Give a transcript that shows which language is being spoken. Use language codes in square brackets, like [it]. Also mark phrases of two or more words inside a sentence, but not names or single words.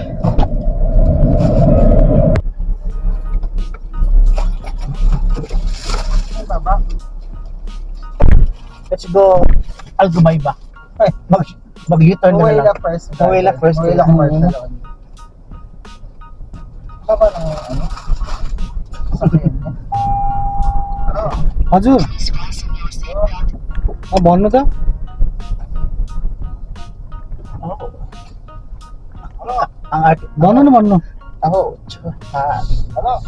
[en] Let's go Algumayba. [tl] Mag-U-turn na lang. Mawila first. Baba ng ano? [ne] हजुर भन्नु त। भन्नु न भन्नु। Hello.